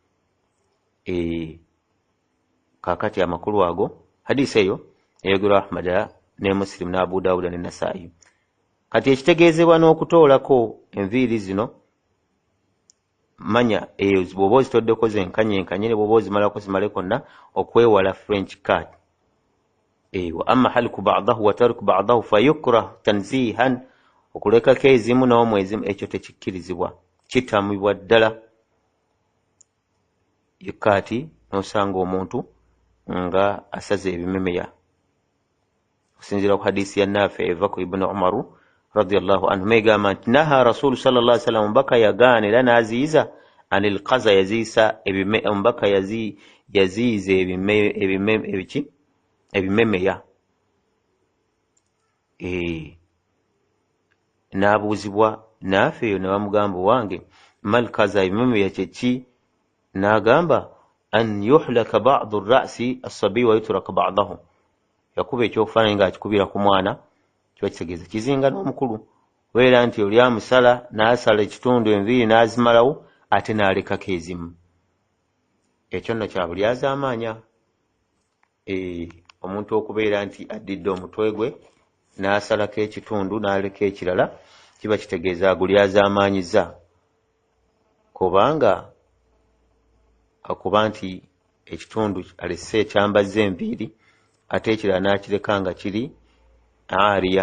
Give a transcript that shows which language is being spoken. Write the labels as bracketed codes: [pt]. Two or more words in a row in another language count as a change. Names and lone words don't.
[lg] Kakati amakulu ago hadisi eyo eyogerwa Ahmad ne Muslim ne Abu Dawud ne Nasaa'i. Kati ekitegeezebwa n'okutoolako enviiri zino, manya bw'oba ozitoddeko zenkanyeenkanye, ne bw'oba ozimalako zimale konna, okwewala [en] French card. [ar] وأما حلق بعضه وترك بعضه فيكره تنزيها, [lg] okulekako ezimu n'omu ezimu, ekyo tekikkirizibwa, kitamibwa ddala. Yekati n'osanga omuntu nga asaze ebimemeya, okusinziira ku hadisi ya Nafi eva ku Ibn Umaru [ar] رضي الله عنه, [lg] egamba nti [ar] نهى رسول صلى الله عليه وسلم, [lg] mbaka yagaana era n'aziyiza [ar] عن القزع, [lg] yaziisa mbaka yaziyiza ebimemeya. N'abuuzibwa Nafi eyo ne bamugamba, wange [ar] ما القزع, [lg] ebimemeya kyeki? [ar] N'agamba أن يحلق بعض الرأس الصبي ويترك بعضه, [lg] yakuba ekyokufaananyi ng'akikubira ku mwana, kiba kitegeeza kizinga n'omukulu. Weera nti oli amusala n'asala ekitundu enviiri n'azimalawo ate n'alekako ezimu, ekyo nno kya bulyazaamaanya. Omuntu okubeera nti addidde omutwe gwe n'asalako ekitundu n'aleka ekirala, kiba kitegeeza agulyazaamaanyiza, kubanga akuba nti ekitundu alese ekyambazza enviiri ate ekirala n'akireka nga kiri aariya.